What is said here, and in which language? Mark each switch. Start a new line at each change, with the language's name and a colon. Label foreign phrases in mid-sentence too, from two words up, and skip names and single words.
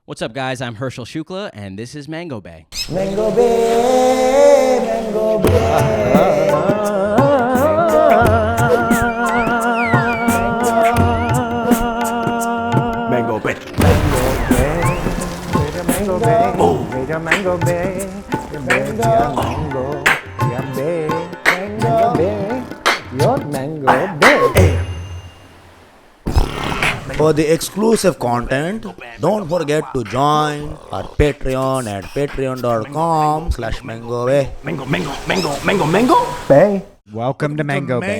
English: What's up, guys? I'm Harshil Shukla, and this is Mango Bay. Mango Bay, Mango Bay. Mango Bay. Mango Bay, Mango Bay, Mango Bay, Mango Bay, Mango Bay, your Mango Bay. For the exclusive content, don't forget to join our Patreon at patreon.com/MangoBay. Mango Bay. Welcome to Mango Bay.